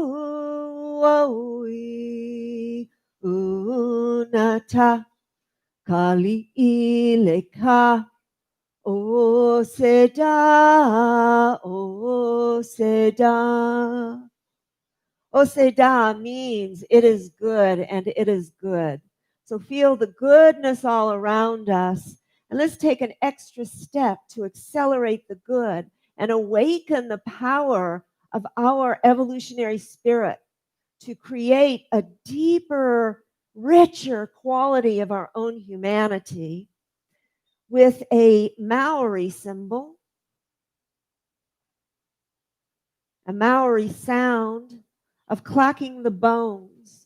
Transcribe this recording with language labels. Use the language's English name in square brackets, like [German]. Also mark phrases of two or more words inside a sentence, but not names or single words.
[English] aui unata kali ileka o seda o seda. Oseda means it is good and it is good. So feel the goodness all around us. And let's take an extra step to accelerate the good and awaken the power of our evolutionary spirit to create a deeper, richer quality of our own humanity with a Maori symbol, a Maori sound of clacking the bones.